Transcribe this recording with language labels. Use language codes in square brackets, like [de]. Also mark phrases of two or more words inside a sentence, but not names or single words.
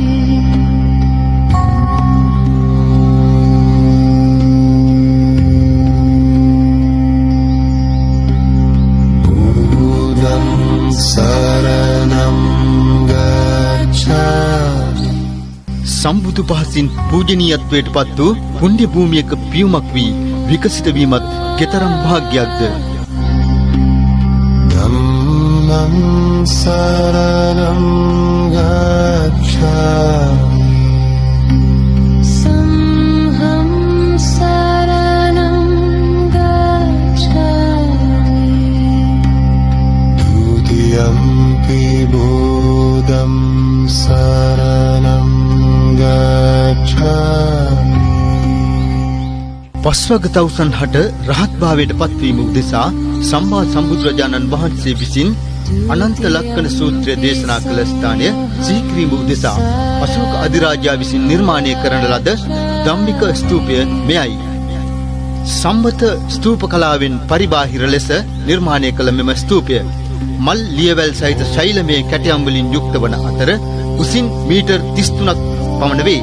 [pi] शरणं गच्छामि. [si] සම්බුදු පහසින් පූජනීයත්වයට පත් වූ පුණ්‍ය භූමියක පියුමක් වී විකසිත වීමත් කෙතරම් වාග්යක්ද. [pi] ධම්මං शरणं गच्छामि. संघं शरणं गच्छामि द्वितीयम्पि बुद्धं शरणं गच्छामि. [si] පස්වග තවුසන් හට රහත් භාවයට පත්වීම උදෙසා සම්මා සම්බුදුරජාණන් වහන්සේ විසින් අනන්ත ලක්කන සූත්‍රය දේශනා කළ ස්ථානය සිහි කිරීම උදෙසා අශෝක අධිරාජයා විසින් නිර්මාණය කරන ලද ධම්මික ස්තූපය මෙයයි. සම්මත ස්තූප කලාවෙන් පරිබාහිර ලෙස නිර්මාණය කළ මෙම ස්තූපය මල් ලියවැල් සහිත ශෛලමය කැටයම් වලින් යුක්ත වන අතර උසින් මීටර් 33ක් පමණ වේ.